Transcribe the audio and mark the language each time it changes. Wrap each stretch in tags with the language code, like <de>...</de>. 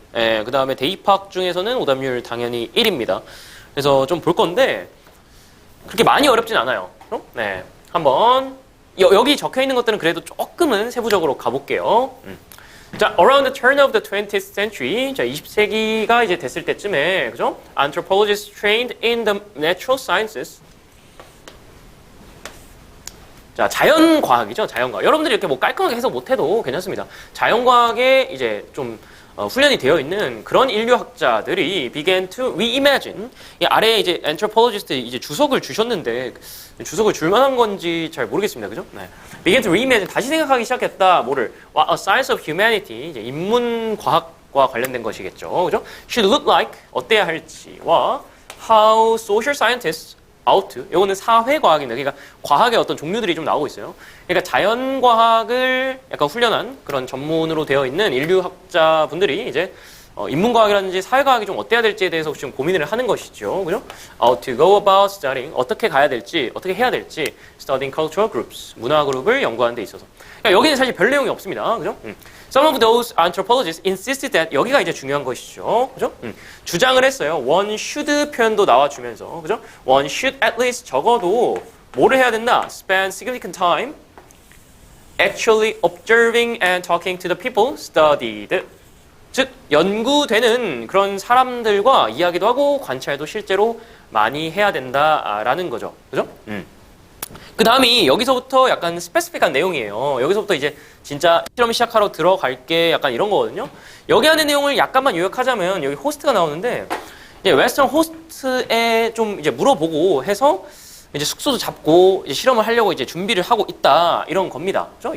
<ko>네, 그 다음에 대입학 중에서는 오답률 당연히 1입니다. 그래서 좀 볼 건데 그렇게 많이 어렵진 않아요. 네, 한번 여기 적혀 있는 것들은 그래도 조금은 세부적으로 가볼게요. 자,</ko> <en>around the turn of the 20th century,</en> <ko>자, 20세기가 이제 됐을 때쯤에, 그죠?</ko> <en>Anthropologists trained in the natural sciences.</en> <ko>자, 자연과학이죠, 자연과학. 여러분들이 이렇게 뭐 깔끔하게 해석 못해도 괜찮습니다. 자연과학에 이제 좀 훈련이 되어 있는 그런 인류학자들이</ko> <en>began to reimagine.</en> <ko>이 아래에 이제 anthropologist 이제 주석을 주셨는데 주석을 줄 만한 건지 잘 모르겠습니다.</ko> <en>그죠? 네. began to reimagine.</en> <ko>다시 생각하기 시작했다.</ko> <en>뭐를? A science of humanity.</en> <ko>이제 인문과학과 관련된 것이겠죠.</ko> <en>그죠? should look like.</en> <ko>어때야 할지와</ko> <en>how social scientists ought to.</en> <ko>이거는 사회과학입니다. 그러니까 과학의 어떤 종류들이 좀 나오고 있어요. 그러니까 자연과학을 약간 훈련한 그런 전문으로 되어 있는 인류학자분들이 이제 인문과학이라든지 사회과학이 좀 어때야 될지에 대해서 지금 고민을 하는 것이죠. 그죠?</ko> <en>How to go about studying.</en> <ko>어떻게 가야 될지, 어떻게 해야 될지.</ko> <en>Studying cultural groups.</en> <ko>문화 그룹을 연구하는 데 있어서. 그러니까 여기는 사실 별 내용이 없습니다. 그죠?</ko> <en>Some of those anthropologists insisted that</en> <ko>여기가 이제 중요한 것이죠. 그죠? 주장을 했어요.</ko> <en>One should</en> <ko>표현도 나와주면서. 그죠?</ko> <en>One should at least</en> <ko>적어도 뭐를 해야 된다?</ko> <en>Spend significant time actually observing and talking to the people studied.</en> <ko>즉 연구되는 그런 사람들과 이야기도 하고 관찰도 실제로 많이 해야 된다라는 거죠. 그죠? 그 다음이 여기서부터 약간 스페시픽한 내용이에요. 여기서부터 이제 진짜 실험 시작하러 들어갈게 약간 이런 거거든요. 여기 안에 내용을 약간만 요약하자면 여기 호스트가 나오는데 이제 웨스턴 호스트에 좀 이제 물어보고 해서 이제 숙소도 잡고 이제 실험을 하려고 이제 준비를 하고 있다 이런 겁니다. 그죠?</ko>